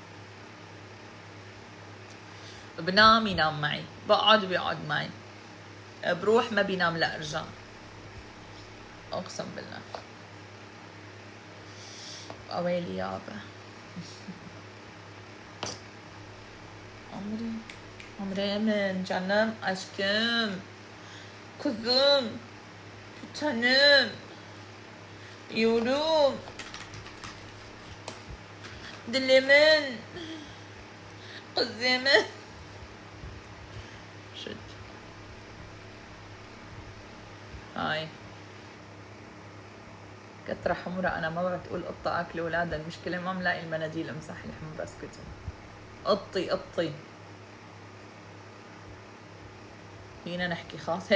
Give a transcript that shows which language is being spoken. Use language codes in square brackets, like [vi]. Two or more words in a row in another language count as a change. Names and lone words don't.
[ar] بنام ينام معي، بقعد بيقعد معي، بروح ما بينام لا ارجع، اقسم بالله. اويلي يابا. عمري من [tr] canım aşkım kuzum bir tanem yorum dilimin kızımın. [ar] شد هاي كترة حمرة. أنا ما بتقول قطة أكل ولادها، المشكلة ما ملاقي المناديل أمسح الحمرة. اسكتي قطي قطي. فينا نحكي خاص.